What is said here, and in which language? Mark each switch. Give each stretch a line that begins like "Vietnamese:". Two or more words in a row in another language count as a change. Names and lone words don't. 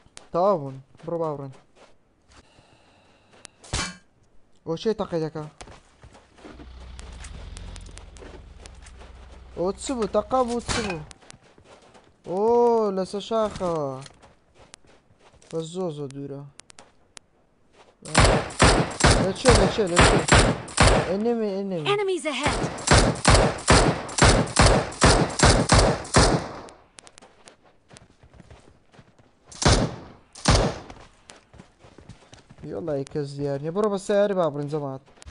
Central Kurdish: تەواو بوون بڕۆ باوڕێن ئەو چێ تەقی دەکا ئەو چ بوو تەقا بوو چ بوو ئۆ لەسەر شاخەوە بەس زۆر دوورە لەکوێ enemy
English: Enemies ahead!
Central Kurdish: یۆڵای کەس دیار نییە بڕۆ بە سیارە بابڕین جەماعەت